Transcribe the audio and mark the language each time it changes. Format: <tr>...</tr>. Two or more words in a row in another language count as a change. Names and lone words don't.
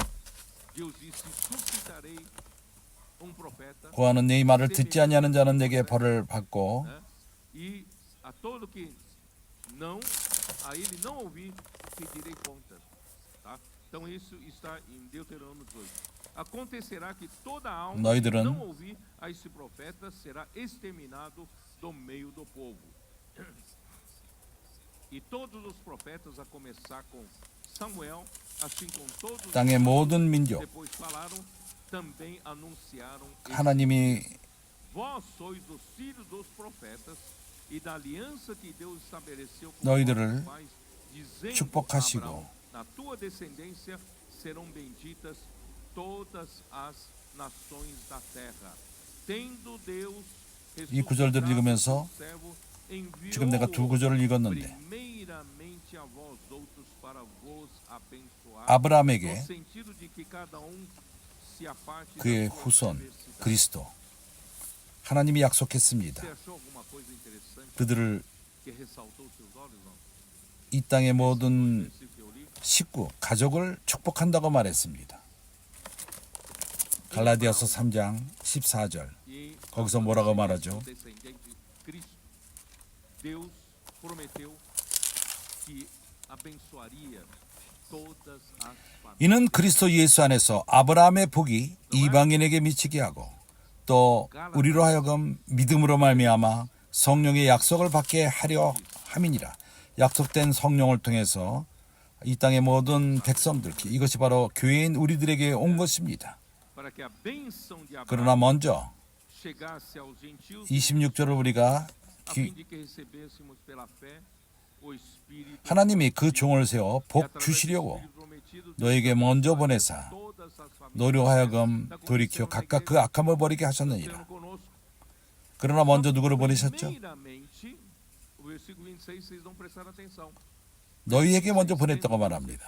<pt>Deus disse: suscitarei profeta.</pt> <ko>고하는 네 말을 듣지 아니하는 자는 내게 벌을 받고</ko> <pt>né? E a todo que não, a ele não ouvir, pedirei contas. Tá? Então isso está em Deuteronômio 18. Acontecerá que toda alma que</pt> <ko>너희들은</ko> <pt>não ouvir a esse profeta será exterminado do meio do povo. E todos os profetas, a começar com Samuel, assim com todos os</pt> <ko>땅의 모든 민족</ko> <pt>depois falaram, também anunciaram esse</pt> <ko>하나님이</ko> <pt>Vós sois os filhos dos profetas e da aliança que Deus estabeleceu com</pt> <ko>너희들을</ko> <pt>vossos pais, dizendo:</pt> <ko>축복하시고</ko> <pt>Abraão, na tua descendência serão benditas todas as nações da terra. Tendo Deus</pt> <ko>이 구절들을 읽으면서 지금 내가 두 구절을 읽었는데</ko> <pt>primeiramente a vós outros para vos abençoar,</pt> <ko>아브라함에게</ko> <pt>no sentido de que cada se aparte da</pt> <ko>그의</ko> <pt>sua</pt> <ko>후손</ko> <pt>diversidade.</pt> <ko>그리스도 하나님이 약속했습니다.</ko> <pt>Você achou alguma coisa interessante</pt> <ko>그들을</ko> <pt>que ressaltou seus olhos, não?</pt> <ko>이 땅의 모든</ko> <pt>Versículo que eu li.</pt> <ko>식구, 가족을 축복한다고 말했습니다. 갈라디아서 3장 14절.</ko> <pt>E</pt> <ko>거기서 뭐라고 말하죠?</ko> <pt>descendente de Cristo. Deus prometeu que abençoaria todas as famílias.</pt> <ko>이는 그리스도 예수 안에서 아브라함의 복이 이방인에게 미치게 하고 또 우리로 하여금 믿음으로 말미암아 성령의 약속을 받게 하려 함이니라. 약속된 성령을 통해서 이 땅의 모든 백성들, 이것이 바로 교회인 우리들에게 온 것입니다.</ko> <pt>Para que a bênção de</pt> <ko>그러나</ko> <pt>Abraão</pt> <ko>먼저</ko> <pt>chegasse aos gentios,</pt> <ko>26절을 우리가</ko> <pt>a fim de que recebêssemos pela fé o Espírito</pt> <ko>하나님이 그 종을 세워 복 주시려고 너에게 먼저 보내사 너로 하여금 돌이켜 각각 그 악함을 버리게 하셨느니라. 그러나 먼저 누구를 보내셨죠? 너희에게 먼저 보냈다고 말합니다.</ko>